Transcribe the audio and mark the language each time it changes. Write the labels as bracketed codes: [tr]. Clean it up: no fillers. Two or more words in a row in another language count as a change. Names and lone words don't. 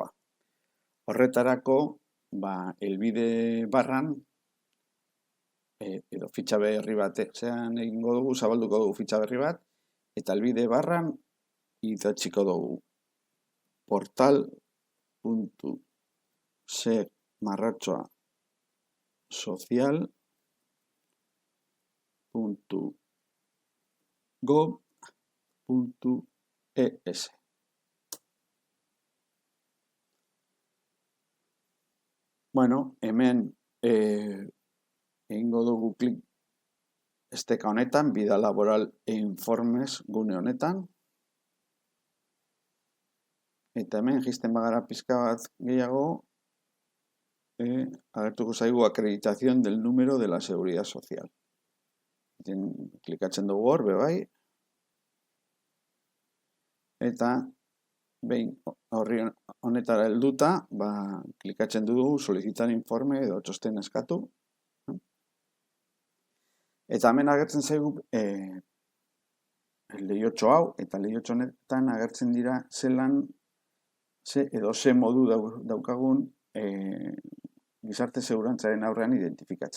[eu] Horretarako, helbide barran edo fitxa berri bat, zean egingo dugu, zabalduko dugu fitxa berri bat, eta helbide barran idatziko dugu portal.segmarratxoasocial.gov.es. Bueno, hemen egingo dugu klik esteka honetan, [es] vida laboral e informes [eu] gune honetan. Eta hemen jisten bagara pizka bat gehiago, agertuko zaigu [es] acreditación del número de la seguridad social. [eu] Klikatzen dugu hor, bai. Eta behin horri honetara helduta, klikatzen dugu [es] solicitar informe [eu] edo txosten eskatu. Eta hemen agertzen zaigu lehiotxo hau, eta lehiotxo honetan agertzen dira zelan ze modu daukagun gizarte segurantzaren aurrean identifikatzeko.